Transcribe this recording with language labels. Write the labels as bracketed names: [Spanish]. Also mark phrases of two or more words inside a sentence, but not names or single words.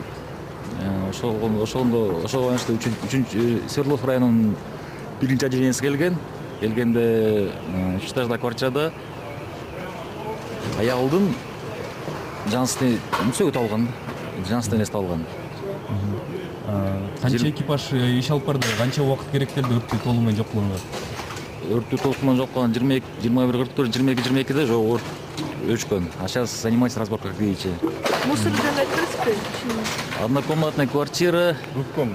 [Kyrgyz] Ошого байланыштуу 3 Свердлов районунун 1-чи отделениясы келгенде 3-этажда квартирада аялдын жансыз сөөгү табылган, жансыз денеси табылган. Канча экипаж иш алып барды? Канча убакыт керек келди өрттү толугу менен жок кылганга? Өрттү толугу менен жок кылган 21:44, 22:22-де өрт өчкөн. [Russian] А сейчас занимается разборкой, как видите. [Kyrgyz] Мусор жөнөттүрүзбү? [Russian] Однокомнатная квартира.